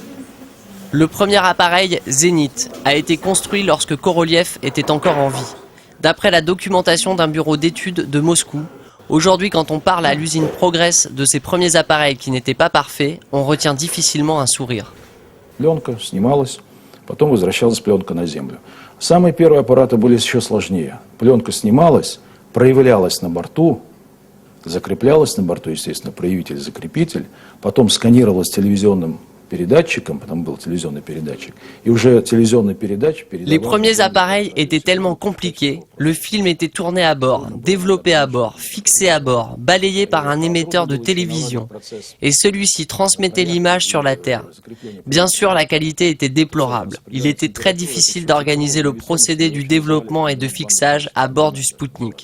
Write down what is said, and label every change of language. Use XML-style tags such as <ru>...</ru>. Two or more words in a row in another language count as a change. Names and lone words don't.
<fr>Le premier appareil Zénith a été construit lorsque Korolev était encore en vie. D'après la documentation d'un bureau d'études de Moscou, aujourd'hui quand on parle à l'usine Progress de ces premiers appareils qui n'étaient pas parfaits, on retient difficilement un sourire.</fr> <ru>Пленка снималась, потом возвращалась пленка на землю. Самые первые аппараты были еще сложнее. Пленка снималась, проявлялась на борту, закреплялась на борту, естественно, проявитель-закрепитель, потом сканировалась телевизионным передатчиком, там был телевизионный передатчик, и уже телевизионный передатчик передавал...</ru> <fr>Les premiers appareils étaient tellement compliqués, le film était tourné à bord, développé à bord, fixé à bord, balayé par un émetteur de télévision, et celui-ci transmettait l'image sur la Terre. Bien sûr, la qualité était déplorable. Il était très difficile d'organiser le procédé du développement et de fixage à bord du Spoutnik.</fr>